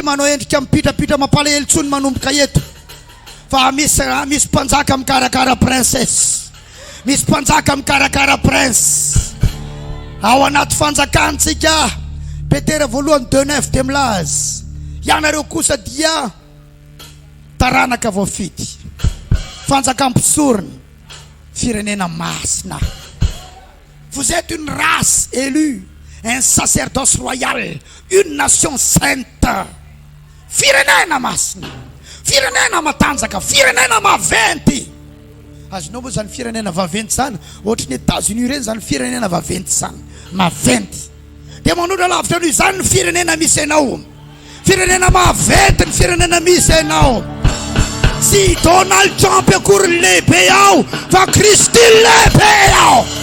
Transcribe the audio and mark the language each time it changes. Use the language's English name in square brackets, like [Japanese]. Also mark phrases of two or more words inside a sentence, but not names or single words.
[Malagasy] manao endrika mipitrapitra mampalahelo tsony manomboka eto fa misy mpanjaka mikarakara princesse misy mpanjaka mikarakara prince ao anaty fanjakantsika Petera voalohany 2:9 de milaza ianareo kosa dia taranaka voafidy fanjakampisorony firenena masina [French] vous êtes une race élue un sacerdoce royal une nation sainte [Malagasy] firenena masina firenena matanjaka firenena maventy azonao moa zany firenena vaventy zany ohatrany États-Unis reny zany firenena vaventy zany maventy de manodra lavitra noho zany ny firenena misy anao firenena maventy ny firenena misy anao sy Donald Trump akory lehibe ao fa Kristy lehibe ao